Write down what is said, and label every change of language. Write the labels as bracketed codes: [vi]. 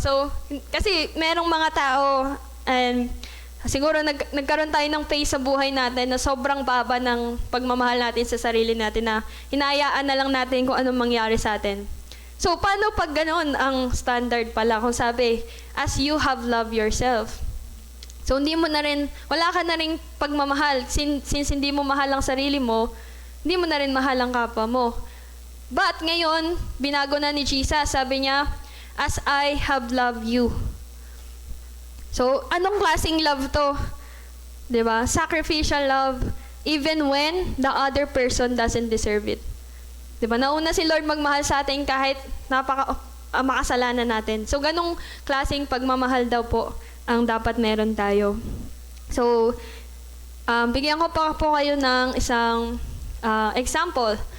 [tl] So, kasi merong mga tao, and siguro nagkaroon tayo ng phase sa buhay natin na sobrang baba ng pagmamahal natin sa sarili natin na hinayaan na lang natin kung anong mangyari sa atin. So, paano pag ganoon ang standard pala? Kung sabi, [en] as you have loved yourself. [tl] So, hindi mo na rin, wala ka na rin pagmamahal. Since hindi mo mahal ang sarili mo, hindi mo na rin mahal ang kapwa mo. But ngayon, binago na ni Jesus. Sabi niya, [en] as I have loved you. [tl] So, anong klaseng love to? Diba? [en] Sacrificial love, even when the other person doesn't deserve it. [tl] Diba? Nauna si Lord magmahal sa atin kahit makasalanan natin. So, ganong klaseng pagmamahal daw po ang dapat meron tayo. So, bigyan ko pa po kayo ng isang example.